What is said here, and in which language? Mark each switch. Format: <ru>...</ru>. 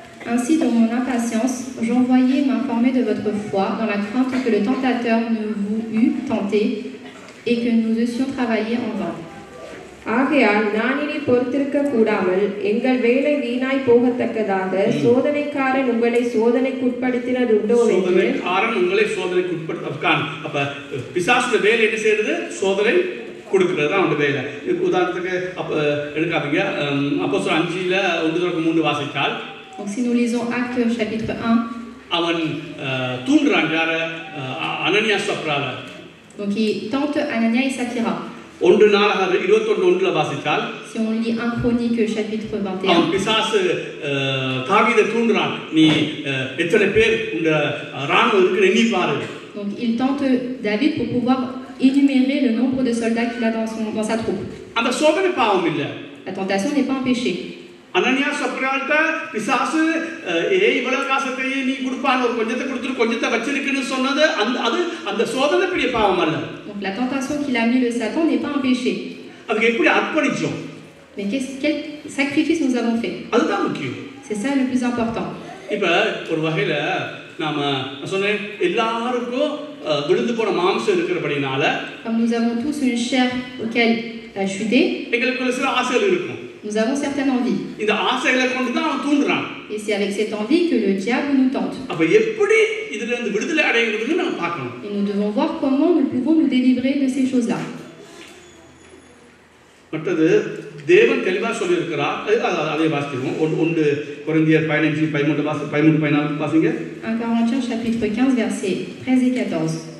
<fr>Ainsi, dans mon impatience, j'envoyais m'informer de votre foi, dans la crainte que le tentateur ne vous eût tenté et que nous eussions travaillé en vain.</fr> <ta>ஆகையால் நான் இனி பொறுத்திருக்க கூடாமல் எங்கள் வேலை வீணாய் போகத்தக்கதாக சோதனைக்காரன் உங்களை சோதனைக்குட்படுத்தினதுண்டோ என்று. சோதனைக்காரன் உங்களை சோதனைக்குட்படுத்தான். அப்ப பிசாசுடைய வேலை என்ன செய்யறது? சோதனை கொடுக்கிறது தான் அவனுடைய வேலை. உதாரணத்துக்கு எடுக்காதீங்க, அப்போஸ்தலர் 5:1-3 வாசித்தால்.</ta> <fr>Donc si nous lisons Actes chapitre 1,</fr> <ta>அவன் தூண்டுறான் யார? Ananias சப்ரால.</ta> <fr>Donc il tente Anania et Saphira.</fr> <ta>1 வாசித்தால்,</ta> <fr>si on lit 1 Chronique chapitre 21,</fr> <ta>அவன் பிசாசு தாவீதை தூண்டுறான், நீ எத்தனை பேர் இந்த ராணுவம் இருக்குன்னு எண்ணி பாரு.</ta> <fr>Donc il tente David pour pouvoir énumérer le nombre de soldats qu'il a dans sa troupe.</fr> <ta>அந்த சோதனை பாவம் இல்ல.</ta> <fr>La tentation n'est pas un péché.</fr> <ta>Ananias சப்ரால்ட்ட பிசாசு இவ்வளவு காசத்தையே நீ கொடுப்பான்னு ஒரு கொஞ்சத்தை கொடுத்துட்டு கொஞ்சத்தை வச்சிருக்குன்னு சொன்னது அந்த சோதனை பெரிய பாவம் அல்ல.</ta> <fr>Donc la tentation qu'il a mis le Satan n'est pas un péché.</fr> <ta>அதுக்கு எப்படி அர்ப்பணிச்சோம்?</ta> <fr>Mais quel sacrifice nous avons fait?</fr> <ta>அதுதான் முக்கியம்.</ta> <fr>C'est ça le plus important.</fr> <ta>இப்ப ஒரு வகையில நாம சொன்னேன், எல்லாருக்கும் விழுந்து போன மாம்சம் இருக்கிறபடினால,</ta> <fr>comme nous avons tous une chair auquel a chuté,</fr> <ta>எங்களுக்கு சில ஆசைகள் இருக்கும்.</ta> <fr>nous avons certaines envies.</fr> <ta>இந்த ஆசைகளை கொண்டு தான் அவன் தூண்டுறான்.</ta> <fr>Et c'est avec cette envie que le diable nous tente.</fr> <ta>அப்ப எப்படி இதுல இருந்து விடுதலை அடைகிறதுன்னு நாம பார்க்கணும்.</ta> <fr>Et nous devons voir comment nous pouvons nous délivrer de ces choses-là.</fr> <ta>மற்றது தேவன் தெளிவா சொல்லி இருக்கிறார். அதை வாசிக்கிறோம். 1 கொரிந்தியர் 15:13-14 வாசிங்க.</ta> <fr>1 Corinthiens chapitre 15 versets 13 et 14.</fr>